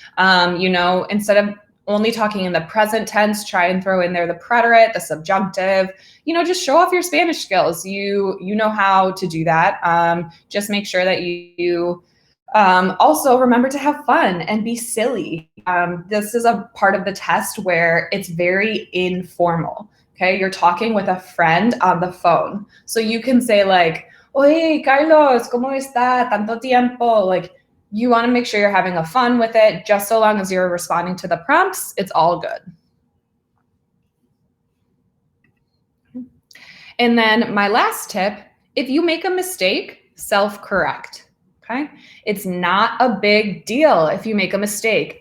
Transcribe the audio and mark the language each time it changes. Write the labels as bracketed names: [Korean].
[English] Instead of only talking in the present tense, try and throw in there the preterite, the subjunctive, just show off your Spanish skills. You know how to do that. Just make sure that you also remember to have fun and be silly. This is a part of the test where it's very informal. Okay, you're talking with a friend on the phone. So you can say like, [Spanish] oye, Carlos, ¿cómo está? Tanto tiempo. [English] Like, you want to make sure you're having a fun with it. Just so long as you're responding to the prompts, it's all good. And then my last tip, if you make a mistake, self-correct. Okay, it's not a big deal if you make a mistake.